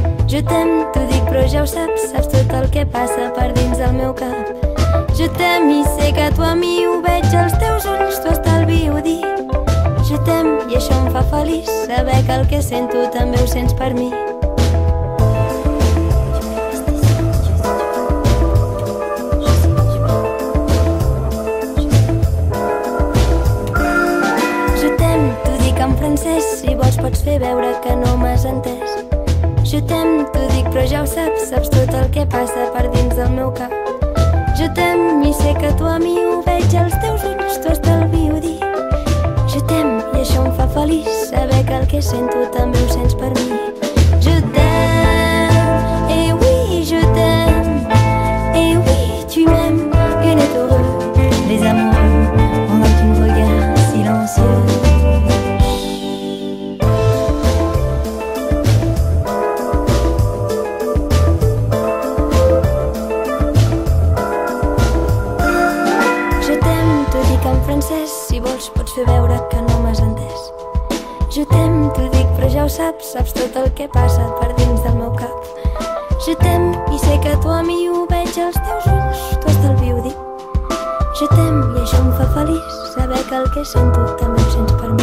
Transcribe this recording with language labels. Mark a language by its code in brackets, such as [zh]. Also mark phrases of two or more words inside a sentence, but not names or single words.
[fr] Je t'aime, [ca] t'ho dic però ja ho saps, saps tot el que passa per dins del meu cap. [fr] Je t'aime [ca] i sé que tu a mi ho veig als teus ulls, t'ho estalvio dir. [fr] Je t'aime [ca] i això em fa feliç, saber que el que sento també ho sents per mi. [fr] Je t'aime, [ca] t'ho dic en francès, si vols pots fer veure que no m'has entès. [fr] Je t'aime, [ca] t'ho dic però ja ho saps, saps tot el que passa per dins del meu cap. [fr] Je t'aime [ca] i sé que tu a mi ho veig als teus ulls, t'ho estalvio dir. [fr] Je t'aime [ca] i això em fa feliç, saber que el que sento també ho sents per mi. [fr] Je t'aime, et oui je t'aime, et oui tu m'aimes, et on est heureux, les amoureux, on a ton regard silencieux. [ca] Si vols pots fer veure que no m'has entès. [fr] Je t'aime, [ca] t'ho dic però ja ho saps, saps tot el que passa per dins del meu cap. [fr] Je t'aime [ca] i sé que tu a mi ho veig als teus ulls, t'ho estalvio dir. [fr] Je t'aime [ca] i això em fa feliç, saber que el que sento també ho sents.